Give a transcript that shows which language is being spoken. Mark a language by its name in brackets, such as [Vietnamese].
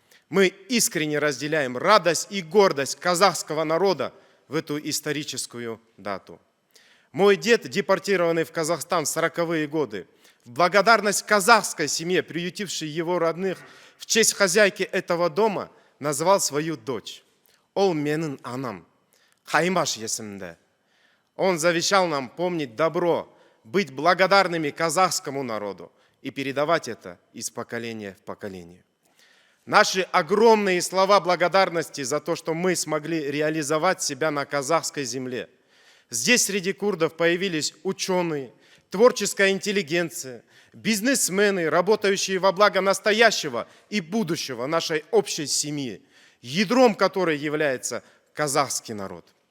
[Russian] Мы искренне разделяем радость и гордость казахского народа в эту историческую дату. Мой дед, депортированный в Казахстан в 40-е годы, в благодарность казахской семье, приютившей его родных, в честь хозяйки этого дома назвал свою дочь. [Kazakh] Ол менің анам, Қаймаш есімді. [Russian] Он завещал нам помнить добро, быть благодарными казахскому народу и передавать это из поколения в поколение. Наши огромные слова благодарности за то, что мы смогли реализовать себя на казахской земле. Здесь среди курдов появились ученые, творческая интеллигенция, бизнесмены, работающие во благо настоящего и будущего нашей общей семьи, ядром которой является казахский народ.